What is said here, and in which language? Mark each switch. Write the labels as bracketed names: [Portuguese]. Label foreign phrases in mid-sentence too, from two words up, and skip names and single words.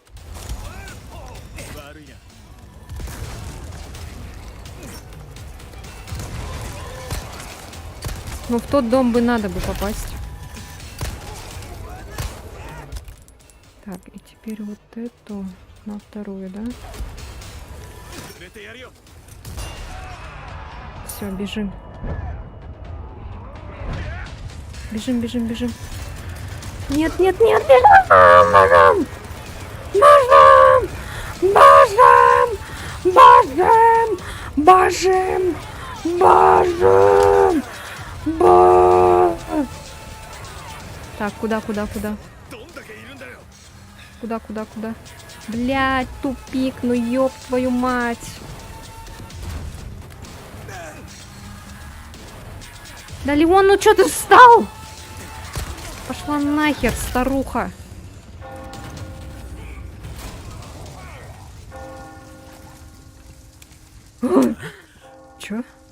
[Russian] Ну, в тот дом бы надо бы попасть. Так, и теперь вот эту на 2-ю, да? [Japanese] てやるよ。 [Russian] Все, бежим. Бежим, бежим, бежим. Нет, нет, нет, бежим! Бежим! Бежим! Бежим! Бежим! Бежим! Бежим! Так, куда? [Japanese] どんだけいるんだよ。 [Russian] Куда? Блядь, тупик, ну ёб твою мать. Да, Леон, ну чё ты встал? Пошла нахер, старуха. Чё?